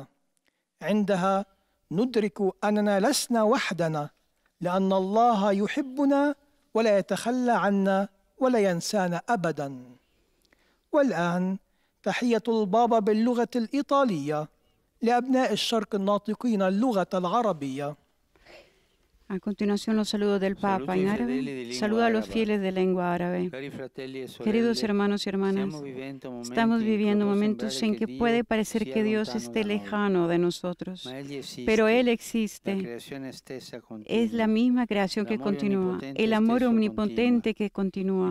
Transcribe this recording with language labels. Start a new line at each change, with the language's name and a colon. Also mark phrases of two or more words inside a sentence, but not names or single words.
Arabic: عندها ندرك أننا لسنا وحدنا، لأن الله يحبنا ولا يتخلى عنا ولا ينسانا أبدا. والآن تحية البابا باللغة الإيطالية لأبناء الشرق الناطقين اللغة العربية.
Spanish: A continuación, los saludos del Papa en árabe. Saluda a los fieles de lengua árabe. Queridos hermanos y hermanas, estamos viviendo momentos en que puede parecer que Dios esté lejano de nosotros, pero Él existe. Es la misma creación que continúa, el amor omnipotente que continúa.